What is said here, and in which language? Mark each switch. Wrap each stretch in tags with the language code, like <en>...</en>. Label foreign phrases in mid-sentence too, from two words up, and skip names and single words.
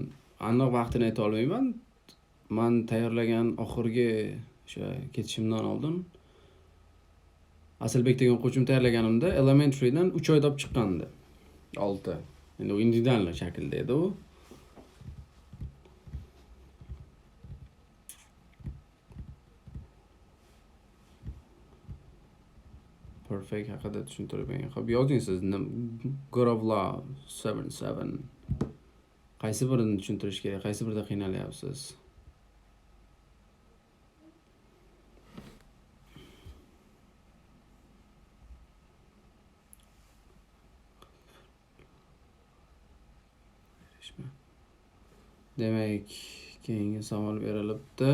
<uz>Aniq vaqtini ayta olmayman. Men tayyorlagan oxirgi o'sha ketishimdan oldin Asalbek degan o'quvchim tayyorlaganimda elementarydan 3 oyda olib chiqqandi. 6. Endi u individual shaklda edi u. Perfect haqida tushuntirib bering. Xo'p, yozding siz. God of Love 77. Qaysi birini tushuntirish kerak? Qaysi birida qiynalyapsiz? Demak, keyingi savol berilibdi.</uz>